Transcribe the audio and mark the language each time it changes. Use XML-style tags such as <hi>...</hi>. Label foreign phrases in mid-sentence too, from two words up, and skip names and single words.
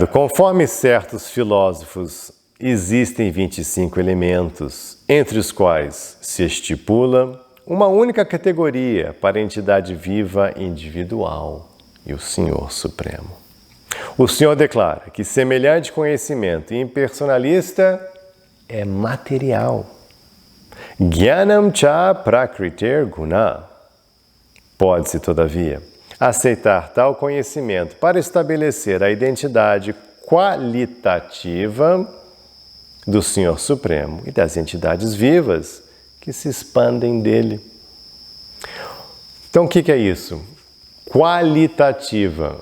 <pt>Conforme certos filósofos, existem 25 elementos, entre os quais se estipula uma única categoria para a entidade viva individual e o Senhor Supremo. O Senhor declara que semelhante conhecimento impersonalista é material.</pt> <sa>ज्ञानं च प्रकृतेर् गुण.</sa> <pt>Pode-se, todavia, aceitar tal conhecimento para estabelecer a identidade qualitativa do Senhor Supremo e das entidades vivas que se expandem dele. Então, o que é isso? Qualitativa.</pt>